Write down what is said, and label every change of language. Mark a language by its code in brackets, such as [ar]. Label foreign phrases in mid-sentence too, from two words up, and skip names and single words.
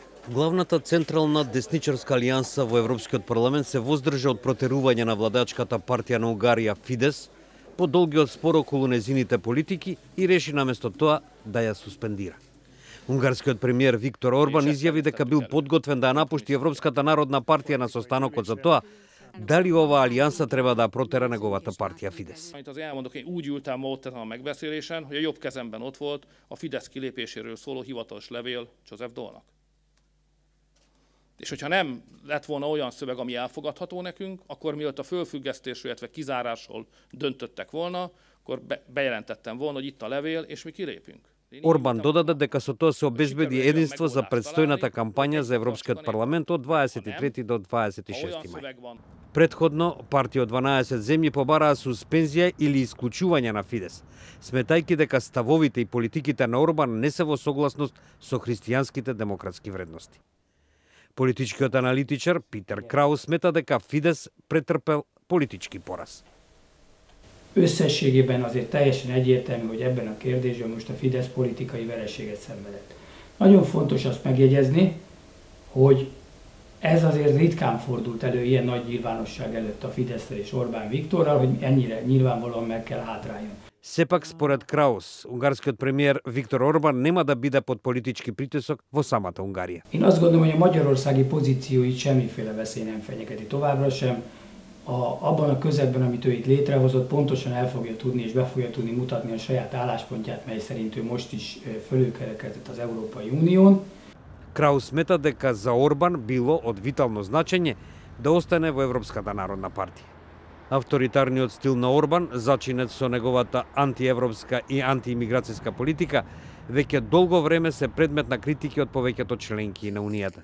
[mk] Главната централна десничарска алијанса во Европскиот парламент се воздржа од протерување на владачката партија на Унгарија Фидес по долгиот спор околу незините политики и реши наместо тоа да ја суспендира. Унгарскиот премиер Виктор Орбан изјави дека бил подготвен да ја напушти Европската народна партија на состанокот за тоа дали оваа алијанса треба да протера неговата партија Фидес. [hu] Úgy ültem ma ott ezen a megbeszélésen, hogy a jobb kezemben ott volt a Fidesz kilépéséről szóló hivatalos levél Joseph Daulnak. És hogyha nem lett volna olyan szöveg, ami elfogadható nekünk, akkor mielőtt a fölfüggesztésről, illetve kizárásról döntöttek volna, akkor bejelentettem volna, hogy itt a levél, és mi kilépünk. [mk] Орбан додаде дека со тоа се обезбеди единство за предстојната кампања за Европскиот парламент од 23 до 26 мај. Предходно, партија од 12 земји побараа суспензија или исклучување на Фидес, сметајќи дека ставовите и политиките на Орбан не се во согласност со христијанските демократски вредности. Политичкиот аналитичар Питер Краус смета дека Фидес претрпел политички пораз. [hu] Összességében azért teljesen egyértelmű, hogy ebben a kérdésben most a Fidesz politikai vereséget szenvedett. Nagyon fontos azt megjegyezni, hogy ez azért ritkán fordult elő ilyen nagy nyilvánosság előtt a Fidesztel és Orbán Viktorral, hogy ennyire nyilvánvalóan meg kell hátráljon. [mk] Сепак, според Краус, унгарскиот премиер Виктор Орбан нема да биде под политички притисок во самата Унгарија. [hu] Én azt gondolom, hogy a magyarországi pozícióit semmiféle veszély nem fenyegeti továbbra sem. Abban a közegben, amit ő itt létrehozott, pontosan el fogja tudni és be fogja tudni mutatni a saját álláspontját, mely szerint ő most is fölülkerekedett az Európai Unión. [mk] Краус смета дека за Орбан било од витално значење да остане во Европската народна партија. Авторитарниот стил на Орбан, зачинет со неговата антиевропска и антиимиграцијска политика, веќе долго време се предмет на критики од повеќето членки на Унијата.